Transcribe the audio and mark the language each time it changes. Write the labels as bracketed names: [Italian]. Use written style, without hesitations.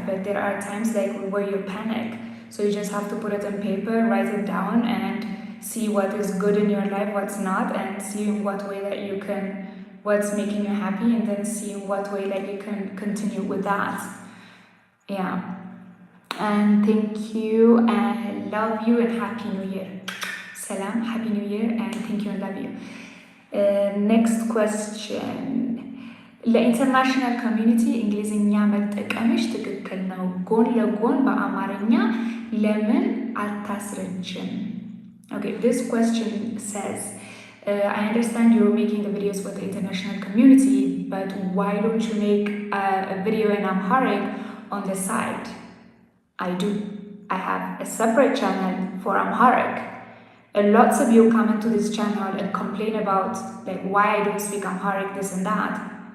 [English] But there are times like where you panic. So you just have to put it on paper, write it down, and see what is good in your life, what's not, and see in what way that you can, what's making you happy, and then see in what way that you can continue with that. Yeah. And thank you, and love you, and happy new year. Salam, happy new year, and thank you and love you. Next question. [Amharic] ለኢንተርናሽናል ኮሚኒቲ እንግሊዝኛ መጠቀምሽ ትክክል ነው፣ ጎን ለጎን በአማርኛ ለምን አታስረጅም? [English] Okay, this question says, I understand you're making the videos for the international community, but why don't you make a video in Amharic on the side? I do. I have a separate channel for Amharic. And lots of you come into this channel and complain about like why I don't speak Amharic, this and that.